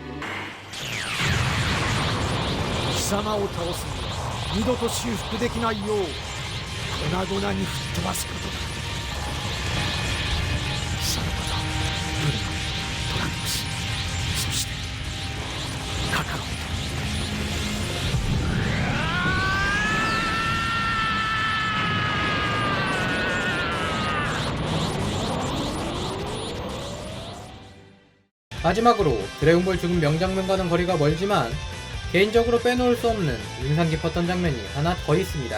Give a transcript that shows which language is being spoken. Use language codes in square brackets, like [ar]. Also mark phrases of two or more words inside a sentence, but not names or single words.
[ja] 貴様を倒すには二度と修復できないよう粉々に吹っ飛ばすことだ。さらばだ、ブルマ、トランクス、そしてカカロット。 [ko] 마지막으로 드래곤볼 죽음 명장면과는 거리가 멀지만 개인적으로 빼놓을 수 없는 인상 깊었던 장면이 하나 더 있습니다.